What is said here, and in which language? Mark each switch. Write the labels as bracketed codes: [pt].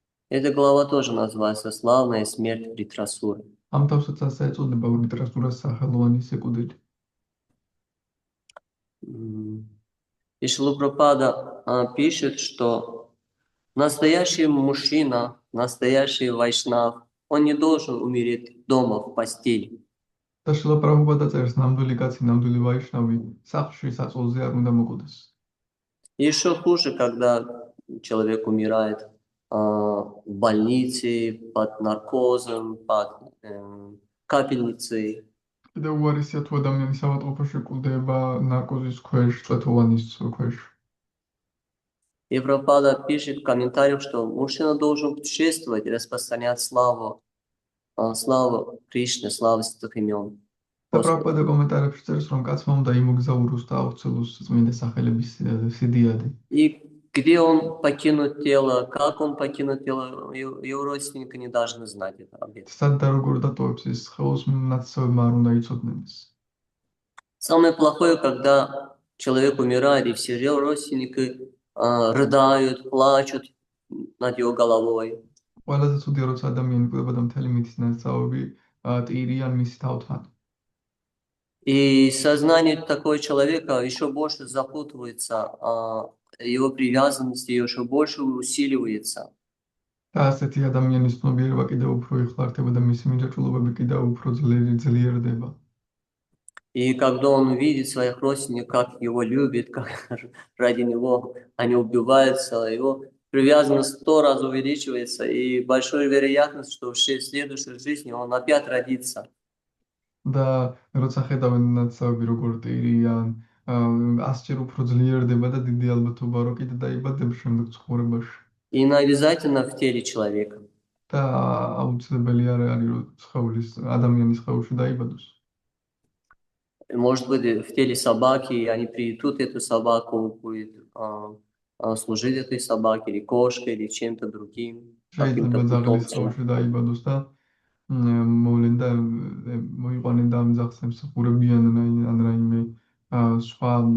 [ru] Эта глава тоже называется «Славная смерть Вритрасуры». [ka] ამ თავსაც ასე ეწოდება ვრიტრასურას სახელოვანი სიკვდილი. [ru] И Шрила Прабхупада пишет, что настоящий мужчина, настоящий вайшнав, он не должен умереть дома в постели. [ka] და შრილა პრაბჰუპადა წერს, ნამდვილი კაცი, ნამდვილი ვაიშნავი სახლში საწოლზე არ უნდა მოკვდეს. [ru] Еще хуже, когда человек умирает в больнице, под наркозом, под капельницей. [ka] კიდევ უარესია თუ ადამიანი საავადმყოფოში კვდება ნარკოზის ქვეშ, წვეთოვანის ქვეშ. [ru] И Прабхупада пишет в комментариях, что мужчина должен путешествовать и распространять славу Кришны, славу святых имен. [ka] და პრაბჰუპადა კომენტარებში წერს, რომ კაცმა უნდა იმოგზაუროს და აუხსნელოს წმინდა სახელების სიდიადი. [ru] И где он покинут тело, как он покинут тело, его родственники не должны знать это об этом. [ka] სად და როგორ დატოვებს ის ხელს, ნაცნობმა არ უნდა იცოდნენ ის. [ru] Самое плохое, когда человек умирает, и все его родственники рыдают, плачут над его головой. [ka] ყველაზე ცუდია, როცა ადამიანი კვდება და მთელი მითის ნაცავები ტირიან მის თავთან. [ru] И сознание такого человека еще больше запутывается, его привязанность еще больше усиливается. [ka] და ასეთი ადამიანის ცნობიერება კიდევ უფრო იხლართება და მისი მიმდევრულობები კიდევ უფრო ძლიერდება. [ru] И когда он видит своих родственников, как его любят, как ради него они убиваются, его привязанность 100 раз увеличивается, и большая вероятность, что в следующей жизни он опять родится. [ka] და როცა ხედავენ ნაცავები როგორ ტირიან, 100-ჯერ უფრო ძლიერდება და დიდი ალბათობა რომ კიდე დაიბადებს შემდეგ ცხოვრებაში. [ru] И обязательно в теле человека. [ka] და აუცილებელი არ არის რომ სხეულის ადამიანის სხეულში დაიბადოს. [ru] Может быть, в теле собаки, и они приютут эту собаку, будет служить этой собаке, или кошкой, или чем-то другим. [ka] შეიძლება ძაღლის სხეულში დაიბადოს და მოვლენ და მოიყვანენ და ამ ძაღლს ემსახურებიან ან რაიმე სხვა